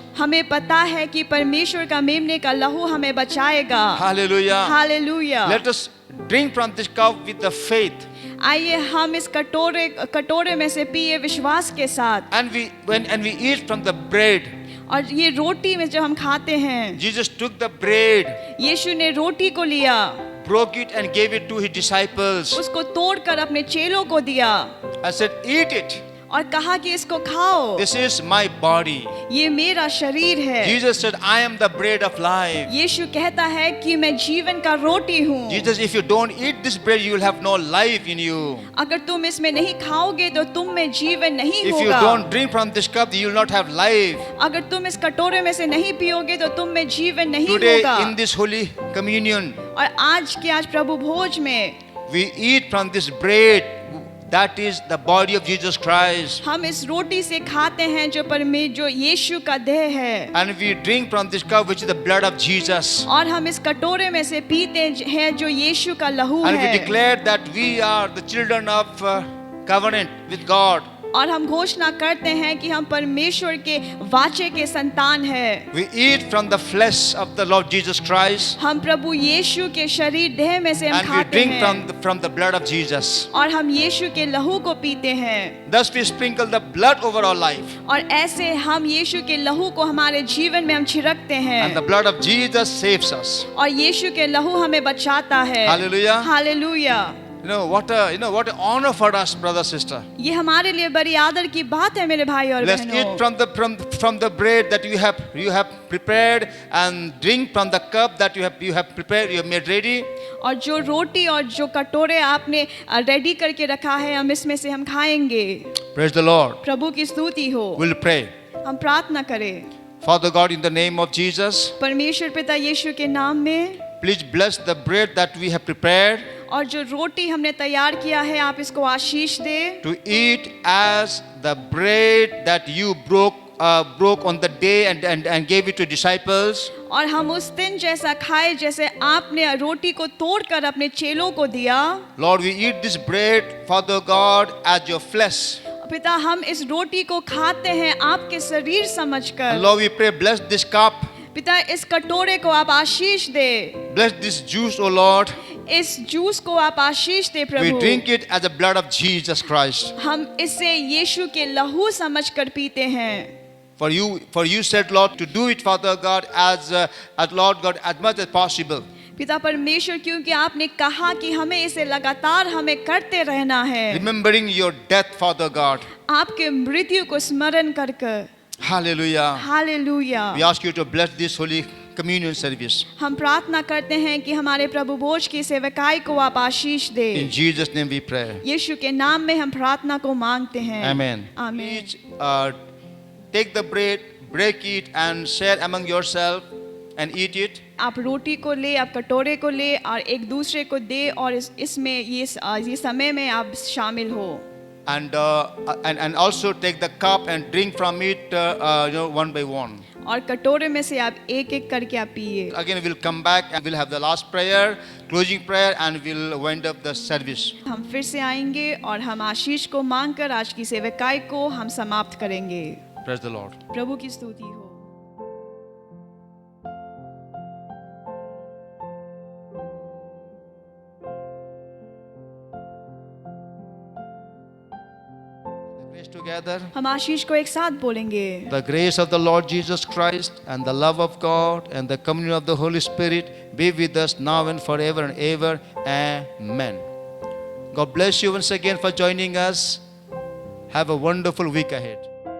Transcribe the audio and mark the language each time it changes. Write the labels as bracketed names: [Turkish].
[Hindi] हमें पता है कि परमेश्वर का मेमने का लहू हमें बचाएगा। [English] Hallelujah. [Hindi] Hallelujah. [English] Let us drink from this cup with the faith. [Hindi] आइए हम इस कटोरे में से पिए विश्वास के साथ। [English] And we eat from the bread. [Hindi] और ये रोटी में जब हम खाते हैं, [English] Jesus took the bread, [Hindi] यीशु ने रोटी को लिया, [English] broke it and gave it to his disciples. [Hindi] उसको तोड़कर अपने चेलों को दिया [English] I said, eat it. [Hindi] और कहा कि इसको खाओ, [English] This is my body. [Hindi] ये मेरा शरीर है। [English] Jesus said, I am the bread of life. [Hindi] यीशु कहता है कि मैं जीवन का रोटी हूँ। [English] Jesus, if you don't eat this bread, you will have no life in you. [Hindi] अगर तुम इसमें नहीं खाओगे तो तुम में जीवन नहीं [English] If you [Hindi] होगा। [English] don't drink from this cup, you will not have life. [Hindi] अगर तुम इस कटोरे में से नहीं पियोगे तो तुम में जीवन नहीं [English] Today, [Hindi] होगा। [English] in this Holy Communion, [Hindi] और आज प्रभु भोज में [English] we eat from this bread. That is the body of Jesus Christ. [Hindi] हम इस रोटी से खाते हैं जो यीशु का देह है, [English] And we drink from this cup, which is the blood of Jesus. [Hindi] और हम इस कटोरे में से पीते हैं जो यीशु का लहू [English] And we [Hindi] है। [English] declare that we are the children of covenant with God. [Hindi] और हम घोषणा करते हैं कि हम परमेश्वर के वाचे के संतान हैं। [English] We eat from the flesh of the Lord Jesus Christ. [Hindi] हम प्रभु यीशु के शरीर देह में से हम [English] And we [Hindi] खाते [English] drink [Hindi] हैं [English] from the blood of Jesus. [Hindi] और हम यीशु के लहू को पीते हैं। [English] Thus we sprinkle the blood over our life. [Hindi] और ऐसे हम यीशु के लहू को हमारे जीवन में हम छिड़कते हैं। [English] And the blood of Jesus saves us. [Hindi] और यीशु के लहू हमें बचाता है। [English] Hallelujah. [Hindi] Hallelujah. [English] You know what an honor for us, brother, sister. [Hindi] ये हमारे लिए बड़ी आदर की बात है मेरे भाई और [English] Let's [Hindi] बहनों। [English] eat from the bread that you have prepared, and drink from the cup that you have prepared, you have made ready. [Hindi] और जो रोटी और जो कटोरे आपने रेडी करके रखा है हम इसमें से हम खाएंगे। [English] Praise the Lord. [Hindi] प्रभु की स्तुति हो। [English] We'll pray. [Hindi] हम प्रार्थना करें। [English] Father God, in the name of Jesus, [Hindi] परमेश्वर पिता यीशु के नाम में, [English] please bless the bread that we have prepared [Hindi] और जो रोटी हमने तैयार किया है आप इसको आशीष दे, [English] to eat as the bread that you broke on the day and gave it to disciples. [Hindi] और हम उस दिन जैसा खाए जैसे आपने रोटी को तोड़कर अपने चेलों को दिया। [English] Lord, we eat this bread, Father God, as your flesh. [Hindi] पिता हम इस रोटी को खाते हैं आपके शरीर [English] And [Hindi] समझकर। [English] Lord, we pray, bless this cup, [Hindi] पिता इस कटोरे को आप आशीष दे, [English] bless this juice, O Lord. [Hindi] इस जूस को आप आशीष दे [English] We [Hindi] Prabhu. [English] drink it as the blood of Jesus Christ. [Hindi] हम इसे यीशु के लहू समझकर पीते हैं। [English] For you said, Lord, to do it, Father God, as Lord God, as much as possible. [Hindi] पिता परमेश्वर, क्योंकि आपने कहा कि हमें इसे लगातार हमें करते रहना है, [English] Remembering your death, Father God. [Hindi] आपके मृत्यु को स्मरण कर कर। [English] Hallelujah. [Hindi] Hallelujah. [English] We ask you to bless this Holy Communion service. [Hindi] हम प्रार्थना करते हैं कि हमारे प्रभु भोज की सेवकाई को आप आशीष दे। [English] In Jesus' name we pray. [Hindi] यीशु के नाम में हम प्रार्थना को मांगते हैं। [English] Amen. [Hindi] आमीन। [English] Each take the bread, break it, and share among yourself and eat it. [Hindi] आप रोटी को ले, आप कटोरे को ले और एक दूसरे को दे और इसमें ये समय में आप शामिल हो। [English] And also take the cup and drink from it, one by one. [Hindi] और कटोरे में से आप एक एक करके आप पिए। [English] Again, we'll come back and we'll have the last prayer, closing prayer, and we'll wind up the service. [Hindi] हम फिर से आएंगे और हम आशीष को मांगकर आज की सेवकाई को हम समाप्त करेंगे। [English] Praise the Lord. [Hindi] प्रभु की स्तुति हो। [English] Grace together. [Hindi] हम आशीष को एक साथ बोलेंगे। [English] The grace of the Lord Jesus Christ and the love of God and the communion of the Holy Spirit be with us now and forever and ever. Amen. God bless you once again for joining us. Have a wonderful week ahead.